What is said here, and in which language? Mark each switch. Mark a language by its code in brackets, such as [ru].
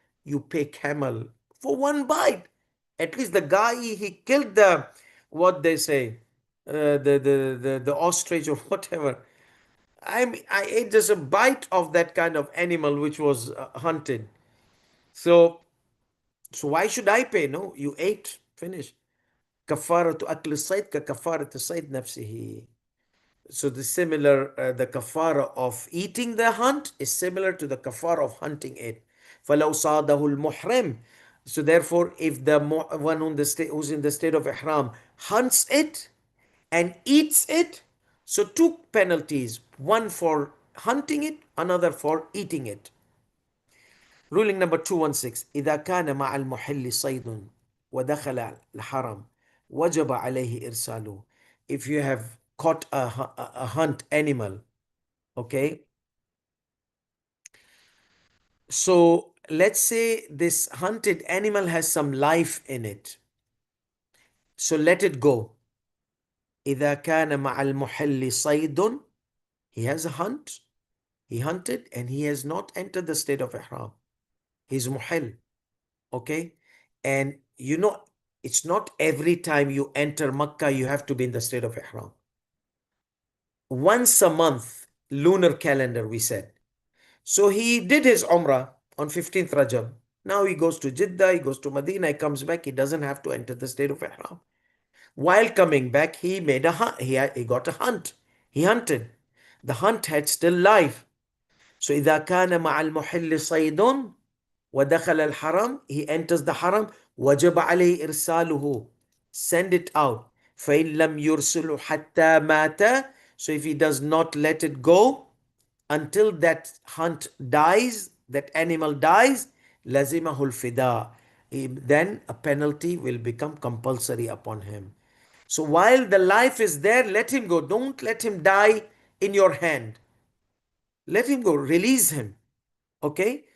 [en] you pay camel for one bite. At least the guy, he killed the, what they say, the ostrich or whatever. I ate just a bite of that kind of animal which was hunted. So why should I pay? No, you ate, finish. [ar] كفارة أكل الصيد ككفارة الصيد نفسه. [en] So the kafara of eating the hunt is similar to the kafara of hunting it. [ar] فَلَوْ صَادَهُ الْمُحْرِمُ. [en] So therefore, if the one who's in the state of ihram hunts it and eats it, so two penalties, one for hunting it, another for eating it. Ruling number 216. [ar] إذا كان مع المحل صيد ودخل الحرم وجب عليه إرساله. [en] If you have caught a hunt animal, okay, so let's say this hunted animal has some life in it, so let it go. [ar] إذا كان مع المحل صيد, [en] he has a hunt, he hunted and he has not entered the state of ihram. He's muhil, okay, and it's not every time you enter Makkah you have to be in the state of ihram. Once a month, lunar calendar, we said. So he did his Umrah on 15th Rajab. Now he goes to Jeddah, he goes to Medina, he comes back, he doesn't have to enter the state of Ihram. While coming back, he made a hunt. He got a hunt. He hunted. The hunt had still life. So [ar] إذا كان مع المحل صيد ودخل الحرم, [en] he enters the haram, [ar] وجب عليه إرساله, [en] send it out. [ar] فإن لم يرسل حتى مات, [en] so if he does not let it go until that hunt dies, that animal dies, [ar] لزمه الفداء, [en] then a penalty will become compulsory upon him. So while the life is there, let him go. Don't let him die in your hand. Let him go. Release him. Okay?